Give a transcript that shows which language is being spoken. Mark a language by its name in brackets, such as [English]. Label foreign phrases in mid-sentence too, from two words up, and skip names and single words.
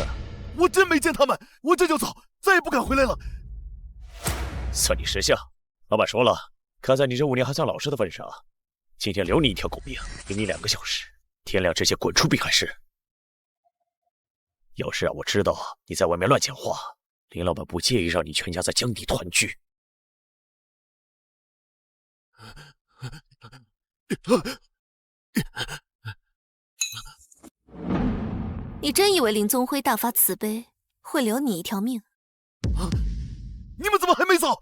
[Chinese] 我真沒見他們，我這就走，再也不敢回來了。算你識相，老闆說了，看在你這5年還算老實的份上，今天留你一條狗命，給你2個小時，天亮之前滾出濱海市。要是讓我知道你在外面亂講話，林老闆不介意讓你全家在江底團聚。你真以为林宗辉大发慈悲会留你一条命？你们怎么还没走？